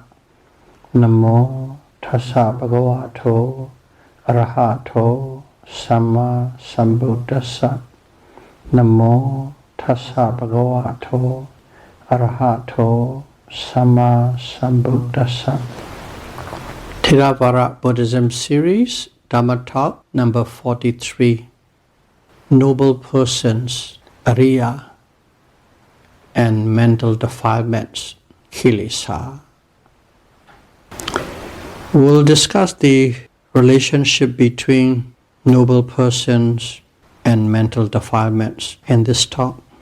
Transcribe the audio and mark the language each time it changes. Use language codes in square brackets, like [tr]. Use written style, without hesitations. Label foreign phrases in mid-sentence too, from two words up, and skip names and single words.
[pi] Namo Tassa Bhagavato Arahato Sama Sambuddhassa. Namo Tassa Bhagavato Arahato Sama Sambuddhassa. [en] Theravāda Buddhism series, Dhamma talk number 43. Noble persons, Ariya, and mental defilements, Kilesa. We'll discuss the relationship between noble persons and mental defilements in this talk.